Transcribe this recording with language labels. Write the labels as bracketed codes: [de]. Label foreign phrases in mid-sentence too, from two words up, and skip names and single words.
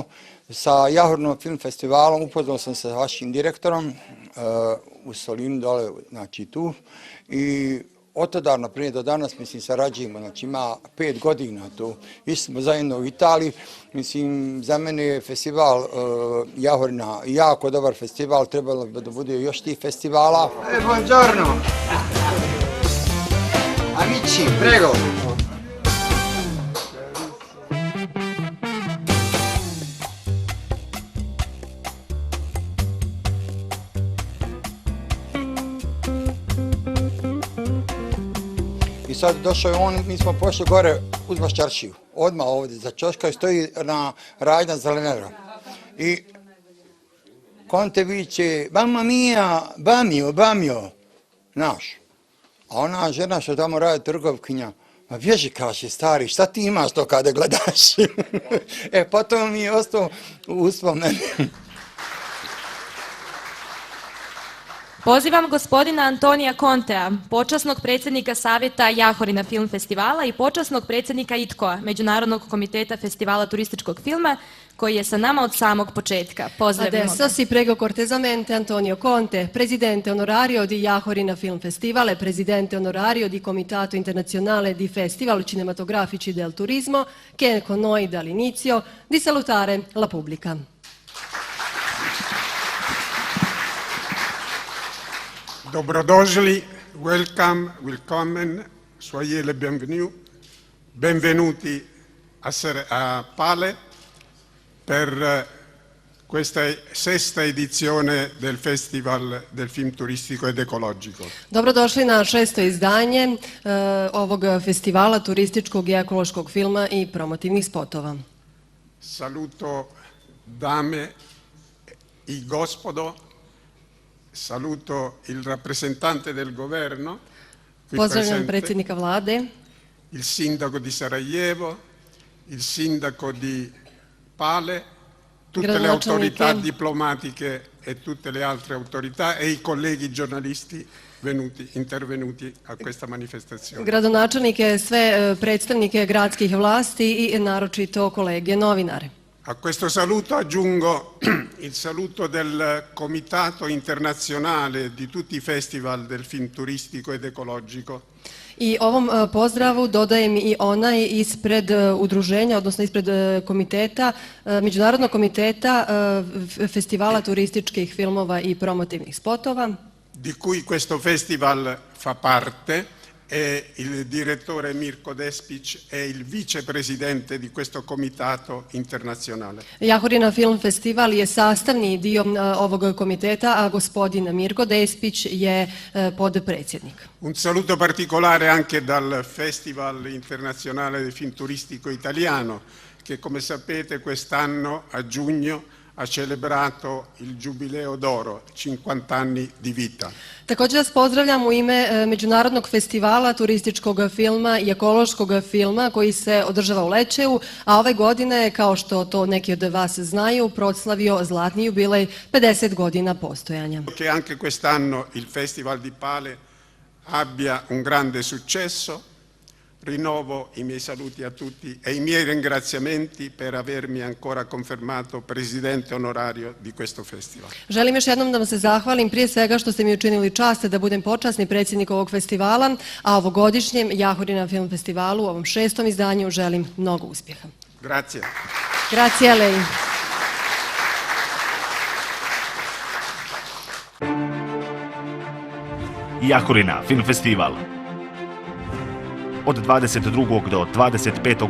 [sr] Sa Jahorinom film festivalom upoznao sam se sa vašim direktorom u Solinu dole, znači tu, i od tada naprijed do danas, mislim, sarađujemo, znači ima 5 godina tu. Išli smo zajedno u Italiji, mislim, za mene je festival Jahorina jako dobar festival, trebalo bi da bude još tih festivala. [it] Buongiorno! Amici, prego! [sr] I sad došao je on, mi smo pošli gore uz Baščaršiju, odmah ovdje za čoška i stoji na Rajdna Zelenera. I Conte viče, [it] mamma mia, bamio, bamio, znaš. [sr] A ona žena što tamo radi trgovkinja, ma bježi kaže stari, šta ti imaš to kada gledaš? Pa to mi je ostao u uspomenu. Pozivam gospodina Antonija Contea, počasnog predsjednika Savjeta Jahorina film festivala i počasnog predsjednika ITKO-a, Međunarodnog komiteta festivala turističkog filma, koji je sa nama od samog početka. Pozdravimo ga. [it] Adesso si prego cortesemente Antonio Conte, presidente onorario di Jahorina Film Festivale, presidente onorario di Comitato Internazionale di Festival Cinematografici del Turismo, che è con noi dall'inizio, di salutare la pubblica. Dobrodošli, welcome, willkommen, [fr] soyez les bienvenus, [it] benvenuti a Pale per questa 6ª edizione del Festival del film turistico ed ecologico. [sr] Dobrodošli na 6. izdanje ovog festivala turističkog i ekološkog filma i promotivnih spotova. Saluto dame i gospodo. [it] Saluto il rappresentante del governo, [sr] Pozdravljam predsjednika vlade, [it] il sindaco di Sarajevo, il sindaco di Pale, tutte le autorità diplomatiche e tutte le altre autorità e i colleghi giornalisti intervenuti a questa manifestazione. [sr] gradonačelnike, sve predstavnike gradskih vlasti i naročito kolege novinare. [it] A questo saluto aggiungo il saluto del Comitato Internazionale di tutti i festival del film turistico ed ecologico. [sr] I ovom pozdravu dodajem i onaj ispred udruženja, odnosno ispred komiteta, Međunarodnog komiteta festivala turističkih filmova i promotivnih spotova, [it] di cui questo festival fa parte e il direttore Mirko Despić è il vicepresidente di questo comitato internazionale. [sr] Jahorina Film Festival je sastavni dio ovog komiteta, a gospodin Mirko Despić je podpredsjednik. [it] Un saluto particolare anche dal Festival Internazionale del Film Turistico Italiano, che come sapete quest'anno a giugno ha celebrato il Giubileo d'Oro, 50 anni di vita. [sr] Također vas pozdravljam u ime Međunarodnog festivala turističkog filma i ekološkog filma koji se održava u Lečeju, a ove godine, kao što to neki od vas znaju, proslavio zlatni jubilej 50 godina postojanja. [it] Che anche quest'anno il Festival di Pale abbia un grande successo. Rinnovo i miei saluti a tutti e i miei ringraziamenti per avermi ancora confermato presidente onorario di questo festival. [sr] Želim još jednom da vam se zahvalim prije svega što ste mi učinili čast da budem počasni predsjednik ovog festivala, a ovogodišnjem Jahorina Film Festivalu, u ovom 6. izdanju, želim mnogo uspjeha. [it] Grazie. Grazie a lei. [sr] Jahorina Film Festival. Od 22. do 25.